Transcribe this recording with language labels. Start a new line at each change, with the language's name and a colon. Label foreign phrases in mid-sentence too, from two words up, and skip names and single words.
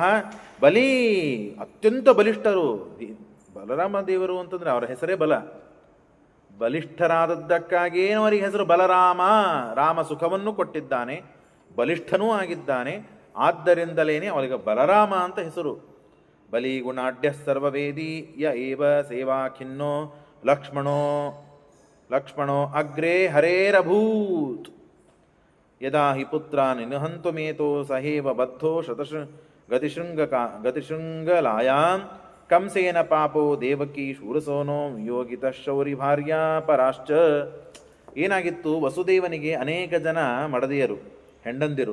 Kannada: ಬಲಿ ಅತ್ಯಂತ ಬಲಿಷ್ಠರು. ಬಲರಾಮ ದೇವರು ಅಂತಂದ್ರೆ ಅವರ ಹೆಸರೇ ಬಲ. ಬಲಿಷ್ಠರಾದದ್ದಕ್ಕಾಗೇನು ಅವರಿಗೆ ಹೆಸರು ಬಲರಾಮ. ರಾಮ ಸುಖವನ್ನು ಕೊಟ್ಟಿದ್ದಾನೆ, ಬಲಿಷ್ಠನೂ ಆಗಿದ್ದಾನೆ. ಆದ್ದರಿಂದಲೇನೆ ಅವರಿಗೆ ಬಲರಾಮ ಅಂತ ಹೆಸರು.
Sanskrit: ಬಲಿ ಗುಣಾಢ್ಯ ಸರ್ವವೇದಿ ಯ ಏವ ಸೇವಾ ಖಿನ್ನೋ ಲಕ್ಷ್ಮಣೋ ಅಗ್ರೇ ಹರೇರಭೂತ್. ಯದಾ ಹಿ ಪುತ್ರಾನ್ ನಿಹಂತುಮೇತೋ ಸಹೇವ ಬದ್ಧೋ ಗತಿಶೃಂಗಲಾಯಾಂ ಕಂಸೇನ ಪಾಪೋ ದೇವಕಿ ಶೂರಸೋನೋ ಯೋಗಿತ ಶೌರಿ ಭಾರ್ಯಾ ಪರಾಶ್ಚ.
Kannada: ಏನಾಗಿತ್ತು, ವಸುದೇವನಿಗೆ ಅನೇಕ ಜನ ಮಡದಿಯರು, ಹೆಂಡಂದಿರು.